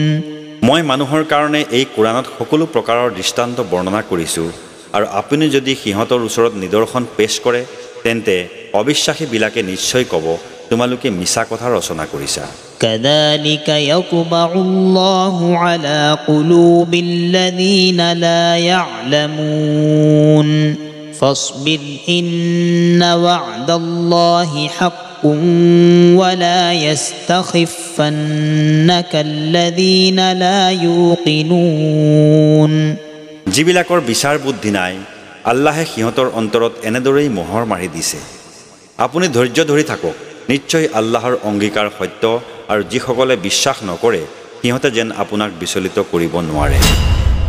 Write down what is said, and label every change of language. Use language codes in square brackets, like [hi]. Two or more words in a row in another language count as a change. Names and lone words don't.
[as] মই মানুহৰ কাৰণে এই কোৰানত সকলো প্ৰকাৰৰ দৃষ্টান্ত বৰ্ণনা কৰিছোঁ আৰু আপুনি যদি সিহঁতৰ ওচৰত নিদৰ্শন পেশ কৰে তেন্তে অবিশ্বাসীবিলাকে নিশ্চয় ক'ব তোমালোকে মিছা কথা ৰচনা কৰিছা [ar] كذلك يطبع الله على قلوب الذين لا يعلمون فاصبر إن وعد الله حق ولا يستخفنك الذين لا يوقنون [as] যিবিলাকৰ বিচাৰ বুদ্ধি নাই আল্লাহে সিহঁতৰ অন্তৰত এনেদৰেই মোহৰ মাৰি দিছে আপুনি ধৈৰ্য ধৰি থাকক নিশ্চয় আল্লাহৰ অংগীকাৰ সত্য আৰু যিসকলে বিশ্বাস নকৰে সিহঁতে যেন আপোনাক বিচলিত কৰিব নোৱাৰে